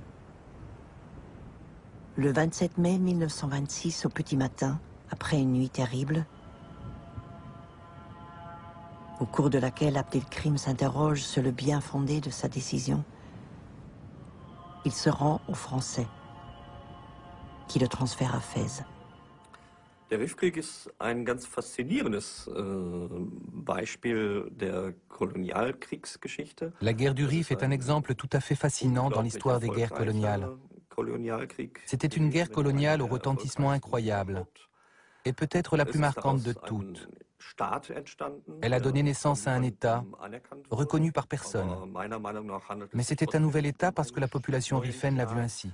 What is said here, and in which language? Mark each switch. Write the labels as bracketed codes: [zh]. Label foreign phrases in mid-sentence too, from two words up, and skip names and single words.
[fr] Le 27 mai 1926, au petit matin, après une nuit terrible, au cours de laquelle Abdelkrim s'interroge sur le bien fondé de sa décision, il se rend aux Français, qui le transfèrent à Fès. [de] Der Rifkrieg ist ein ganz faszinierendes Beispiel der Kolonialkriegsgeschichte. [fr] La guerre du Rif est un exemple tout à fait fascinant dans l'histoire des guerres coloniales. C'était une guerre coloniale au retentissement incroyable, et peut-être la plus marquante de toutes. Elle a donné naissance à un État reconnu par personne. Mais c'était un nouvel État parce que la population rifaine l'a vu ainsi.